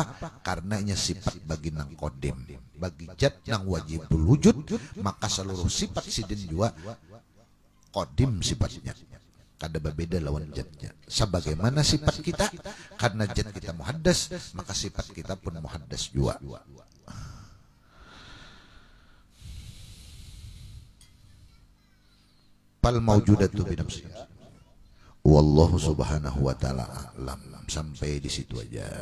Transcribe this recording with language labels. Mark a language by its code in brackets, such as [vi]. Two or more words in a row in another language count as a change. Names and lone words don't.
[bjn] Karena inya sifat bagi nang kodim, bagi zat nang [ar] wajibul wujud, [bjn] maka seluruh sifat sidin juga kodim sifatnya, kada berbeda lawan zatnya. [id] Sebagaimana sifat kita, karena zat kita muhaddas, maka sifat kita pun muhaddas juga. [ar] فالموجودات بنفسها. والله سبحانه وتعالى أعلم. [id] Sampai di situ aja.